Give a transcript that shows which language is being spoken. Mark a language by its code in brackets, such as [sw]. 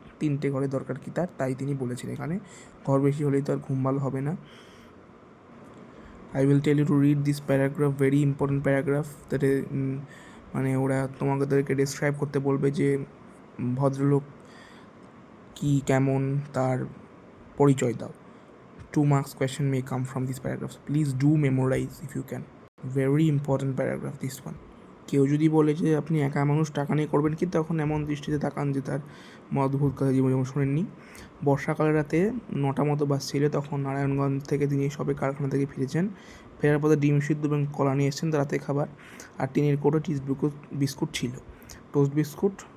[bn] 3টে ঘরের দরকার কি তার, তাই তিনি বলেছেন। এখানে ঘর বেশি হলেই তো আর ঘুম ভালো হবে না। [en] I will tell you to read this paragraph, very important paragraph, that [bn] মানে ওরা তোমাদেরকে ডেসক্রাইব করতে বলবে যে ভদ্রলোক কি কেমন, তার পরিচয় দাও। [en] 2 marks question may come from these paragraphs. Please do memorize if you can. Very important paragraph this one. [bn] কেউ যদি বলে যে আপনি একা মানুষ টাকা নিয়ে করবেন কি, তখন এমন দৃষ্টিতে তাকান যে তার অদ্ভুত কথা জীবন যেমন শোনেননি। বর্ষাকালের রাতে 9টা মতো বাজছিল, তখন নারায়ণগঞ্জ থেকে তিনি সবে কারখানা থেকে ফিরেছেন। ফেরার পথে ডিম সিদ্ধ এবং কলা নিয়ে এসেছেন তার রাতে খাবার, আর টিনের কোটো বিস্কুট ছিল, টোস্ট বিস্কুট।